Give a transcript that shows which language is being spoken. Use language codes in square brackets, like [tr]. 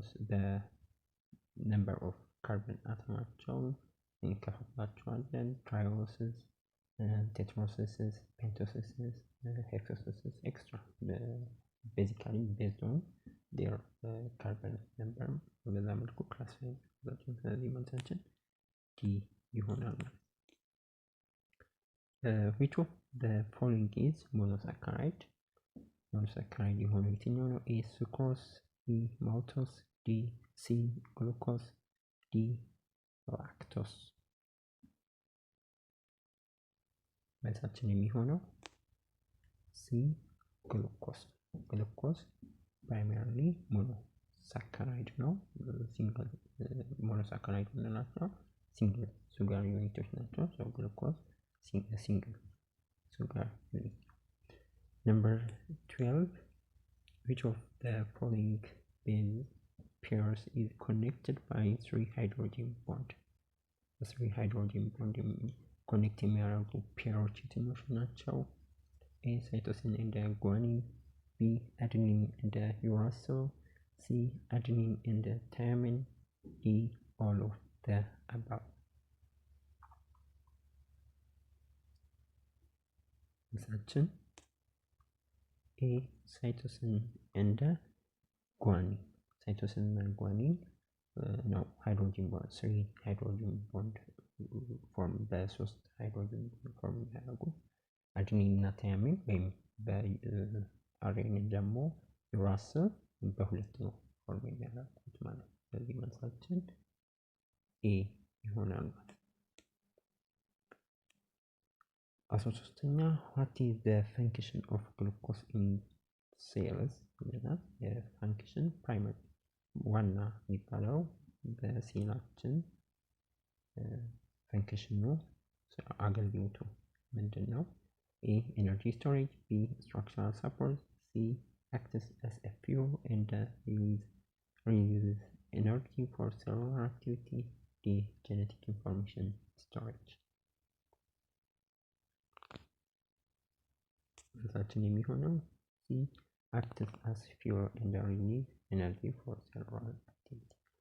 [en] the number of carbon [am] አቶማቸው እንከፋፍላቸዋለን። ትራዮሲስ፣ ቴትሮሲስ፣ ፔንቶሲስ፣ ሄክሶሲስ ኤክስትራ [en] basically based on their carbon number [am] በዛ መልኩ ክላሲፋይ ያደርጋቸዋል። ስለዚህ መልሳችን ዲ ይሆናል። [en] which of the following is monosaccharide? monosaccharide [am] የሆነው የትኛው ነው? [en] A sucrose, B maltose, D C glucose, D lactose. [am] መልሳችን የሚሆነው [en] C glucose. glucose primarily monosaccharide [am] ነው። ሲንግል monosaccharide የምንላቸው ሲንግል ሱጋር ዩኒቶች ናቸው። [en] so glucose single sugar unit. Number 12, which of the following base pairs is connected by 3 hydrogen bond? [am] The 3 hydrogen bond connect የሚያደርጉ ፔሮች የትኞቹ ናቸው? [en] A cytosine and guanine, B adenine and uracil, C adenine and thymine, D all of the above. [am] መልሳችን [en] A cytosine and guanine. [am] cytosine እና guanine ነው ሃይድሮጂን ቦንድ 3 ሃይድሮጂን ቦንድ ፎርም በ3 ሃይድሮጂን ፎርም ያደርጉ። አድኒን እና ታያሚን ወይም በአርኤንኤ ደግሞ ዩራሲል በሁለት ነው ፎርም የሚያደርጉት ማለት ነው። ስለዚህ መልሳችን ኤ ይሆናል ማለት ነው። 13ኛ [en] what is the function of glucose in cells [am] ይላል። የፋንክሽን ፕራይመሪ ዋና የሚባለው በሴላችን ፈንክሽኑ አገልግሎቱ ምንድን ነው? [en] A. Energy storage. B. Structural support. C. Acts as a fuel and releases energy for cellular activity. D. Genetic information storage. [am] መልሳችን የሚሆነው [en] C. Acts as fuel and release energy for cellular activity.